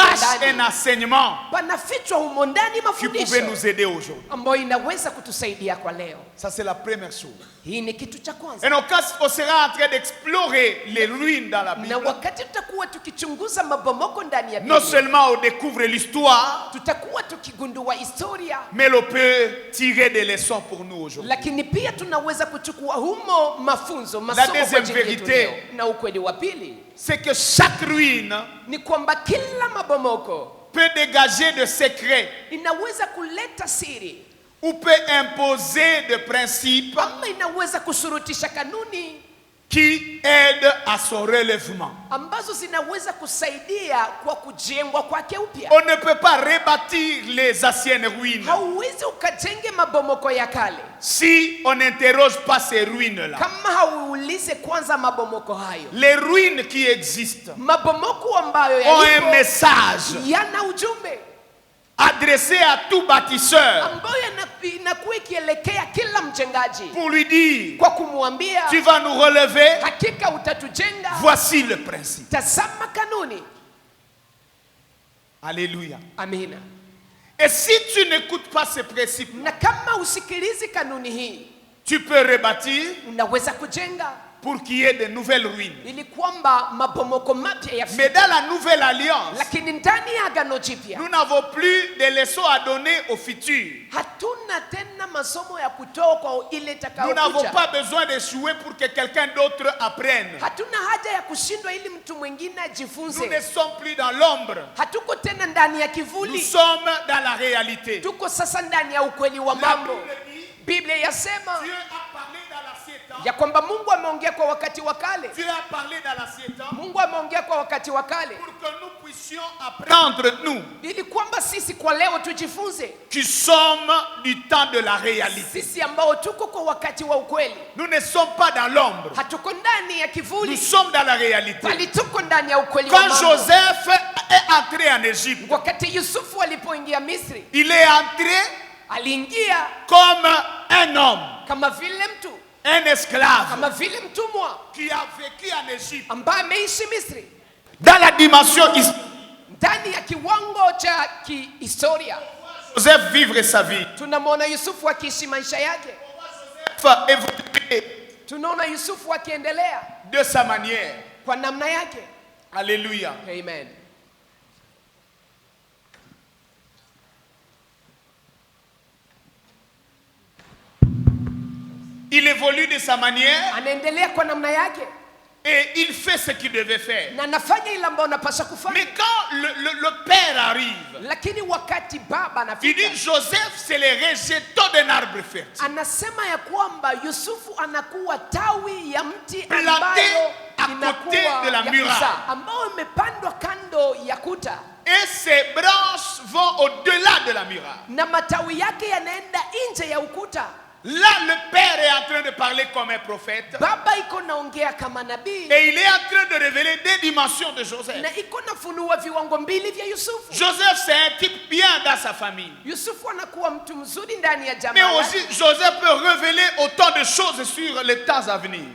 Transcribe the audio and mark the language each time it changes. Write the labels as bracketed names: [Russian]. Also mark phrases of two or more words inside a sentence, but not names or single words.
[French] cache un [Swahili] ndani. [French] enseignement [Swahili] Panafichwa humo ndani [French] qui pouvait [Swahili] mafundisho [French] nous aider aujourd'hui. [Swahili] ambayo inaweza kutusaidia kwa leo. [French] Ça, c'est la première chose. [Swahili] Hii ni kitu cha [French] Et [Swahili] kwanza. [French] donc, quand on sera en train d'explorer les ruines dans la [Swahili] Na [French] Bible, [Swahili] wakati tutakuwa tukichunguza mabomoko ndani ya [French] non [Swahili] Biblia, [French] seulement on découvre l'histoire, [Swahili] tutakuwa tukigundua historia, [French] mais on peut tirer des leçons pour nous aujourd'hui. [Swahili] lakini pia tunaweza kuchukua humo mafunzo, masomo kwa [French] deuxième [Swahili] ajili yetu [French] vérité, [Swahili] leo. Na ukweli wa pili [French] C'est que chaque ruine [Swahili] ni kwamba kila mabomoko [French] peut dégager de secrets [Swahili] inaweza kuleta siri [French] ou peut imposer des principes [Swahili] ama inaweza kusurutisha kanuni [French] qui aident à son relèvement. [Swahili] ambazo zinaweza kusaidia kwa kujengwa kwake upya. [French] On ne peut pas rebâtir les anciennes ruines [Swahili] Hauwezi ukajenge mabomoko ya kale [French] si on n'interroge pas ces ruines-là. [Swahili] kama hauulize kwanza mabomoko hayo. [French] Les ruines qui existent [Swahili] Mabomoko ambayo [French] ont un [Swahili] yalipo [French] message [Swahili] yana ujumbe [French] adressé à tout bâtisseur [Swahili] ambayo inakuwa ikielekea kila mjengaji [French] pour lui dire: [Swahili] kwa kumwambia [French] tu vas nous relever, [Swahili] hakika utatujenga. [French] voici le principe. [Swahili] Tazama kanuni. [French] Alléluia. [Swahili] Amina. [French] Et si tu n'écoutes pas ces principes, [Swahili] Na kama usikilizi kanuni hii, [French] tu peux rebâtir [Swahili] unaweza kujenga [French] pour qu'il y ait de nouvelles ruines. [Swahili] ili kwamba mabomoko mapya [French] Mais [Swahili] yafike. [French] dans la nouvelle alliance, [Swahili] Lakini ndani ya agano jipya [French] nous n'avons plus de leçons à donner au futur. [Swahili] hatuna tena masomo ya kutoa kwa ile [French] Nous n'avons [Swahili] itakayokuja. [French] pas besoin d'échouer pour que quelqu'un d'autre apprenne. [Swahili] Hatuna haja ya kushindwa ili mtu mwingine [French] Nous ne [Swahili] ajifunze. [French] sommes plus dans l'ombre. [Swahili] Hatuko tena ndani ya [French] Nous [Swahili] kivuli, [French] sommes dans la réalité. [Swahili] tuko sasa ndani ya ukweli wa [French] La [Swahili] mambo. [French] Bible dit, [Swahili] Biblia yasema [French] Dieu a parlé dans la l'ancien temps. [Swahili] ya kwamba Mungu ameongea kwa wakati wa kale. [French] Dieu a parlé dans l'ancien temps [Swahili] Mungu ameongea kwa wakati wa kale [French] pour que nous puissions apprendre, nous, [Swahili] ili kwamba sisi kwa leo tujifunze, [French] qui sommes du temps de la réalité. [Swahili] sisi ambao tuko kwa wakati wa ukweli. [French] Nous ne sommes pas dans l'ombre. [Swahili] Hatuko ndani ya [French] Nous [Swahili] kivuli, [French] sommes dans la réalité. [Swahili] bali tuko ndani ya ukweli wa [French] Quand [Swahili] mambo. [French] Joseph est entré en Égypte, [Swahili] Wakati Yusufu alipoingia Misri, [French] il est entré [Swahili] aliingia [French] comme un homme, [Swahili] kama vile mtu, [French] un esclave [Swahili] kama vile mtumwa [French] qui a vécu en Égypte. [Swahili] ambaye ameishi Misri, [French] Dans la dimension historique, [Swahili] ndani ya kiwango cha kihistoria. [French] Joseph vivre sa vie. [Swahili] Tunamwona Yusufu akiishi maisha yake, [French] Joseph évoluer [Swahili] tunaona Yusufu akiendelea [French] de sa manière. [Swahili] kwa namna yake. [French] Alléluia. [Swahili] Amen. [French] Il évolue de sa manière [Swahili] Anaendelea kwa namna yake [French] et il fait ce qu'il devait faire. [Swahili] na anafanya ile ambayo anapaswa kufanya. [French] Mais quand le père arrive, [Swahili] Lakini wakati baba [French] il dit [Swahili] anafika, [French] Joseph, c'est le rejeton d'un arbre fertile. [Swahili] anasema ya kwamba Yusufu anakuwa tawi ya mti [French] Planté [Swahili] ambayo [French] à côté [Swahili] inakuwa [French] de la [Swahili] ya [French] muraille. [Swahili] kuzaa, ambayo imepandwa kando ya kuta [French] Et ses branches vont au-delà de la muraille. [Swahili] na matawi yake yanaenda nje ya ukuta. [French] Là, le père est en train de parler comme un prophète. [Swahili] Baba iko naongea kama nabii [French] Et il est en train de révéler des dimensions de Joseph. [Swahili] na iko nafunua viwango mbili vya Yusufu. [French] Joseph, c'est un type bien dans sa famille. [Swahili] Yusufu anakuwa mtu mzuri ndani ya [French] Mais [Swahili] jamaa [French] aussi, [Swahili] yake. [French] Joseph peut révéler autant de choses sur les temps à venir.